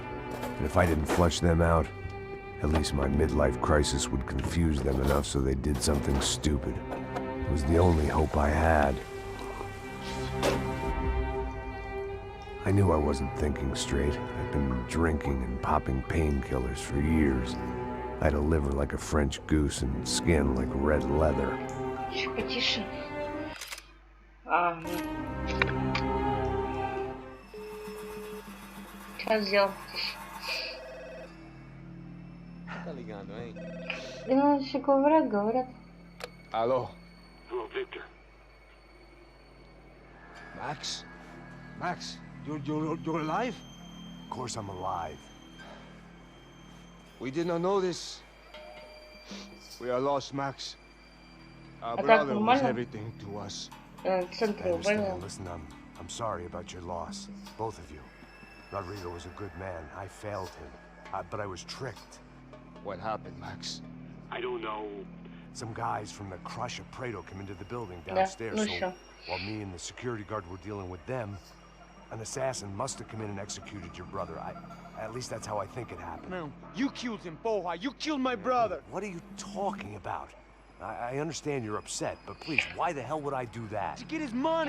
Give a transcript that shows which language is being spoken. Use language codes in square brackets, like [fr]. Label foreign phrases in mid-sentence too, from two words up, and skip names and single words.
[en] And if I didn't flush them out, at least my midlife crisis would confuse them enough so they did something stupid. It was the only hope I had. I knew I wasn't thinking straight. I'd been drinking and popping painkillers for years. I had a liver like a French goose and skin like red leather. [ru] Чуть потише. Сейчас сделал потише. [pt] Tá ligando, hein? [ru] Ну, еще говорят. [pt] Alô? [en] Hello, Victor. Max? Max, you're alive? Of course I'm alive. We did not know this. We are lost, Max. Our [ru] так [en] brother was [ru] нормально? [en] everything to us. [ru] В [en] I [ru] центре [en] understand. [ru] уволил. [en] Listen, I'm sorry about your loss. Both of you. Rodrigo was a good man. I failed him. But I was tricked. What happened, Max? I don't know. Some guys from the Crush of Prado came into the building [ru] Да, [en] downstairs. [ru] ну [en] So [ru] всё. [en] while me and the security guard were dealing with them, An assassin must have come in and executed your brother. At least that's how I think it happened. No, you killed him, Porra. You killed my brother. What are you talking about? I understand you're upset, but please, why the hell would I do that? To get his money,